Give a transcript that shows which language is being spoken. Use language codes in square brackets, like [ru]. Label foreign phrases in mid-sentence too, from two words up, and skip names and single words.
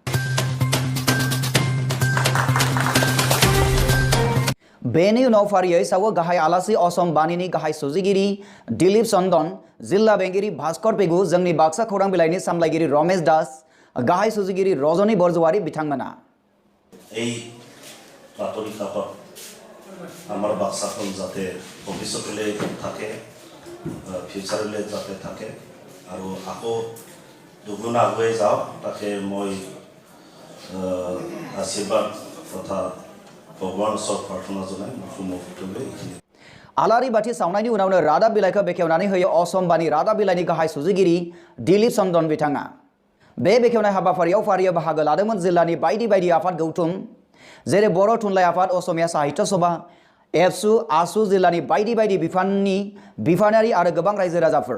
[brx] बेनि उनाव फारियै सावो गाहाय आलासि असम बानीनि गाहाय सुजुगिरि दिलीप चन्दन, जिल्ला बेंगिरि भास्कर पेगु, जोंनि बाक्सा खौरां बिलाइनि सामलायगिरि रमेश दास, गाहाय सुजुगिरि रजनी बरजवारी बिथांमोना। [as] আমার বাক্সাখন যাতে ভৱিষ্যতলৈ থাকে, ফিউচাৰলৈ যাতে থাকে আৰু আকৌ দুগুণ আগুৱাই যাওক তাকে মই আশীৰ্বাদ তথা ভগৱানৰ ওচৰত প্ৰাৰ্থনা জনাই মুখলৈ এইখিনি। [brx] आलारि बाथि सावनायनि उनावनो रादाब बिलाइखौ बेखेवनानै होयो असम बानी रादाब बिलाइनि गाहाय सुजुगिरि दिलीप चन्दन बिथाङा। बे बेखेवनाय हाबाफारियाव फारियै बाहागो लादोंमोन जिल्लानि बायदि आफाद गौथुम जेरै बर' थुनलाइ आफाद, असमिया साहित्य सभा, एबसु, आसु, जिल्लानि बायदि बिफाननि बिफानारि आरो गोबां रायजो राजाफोर।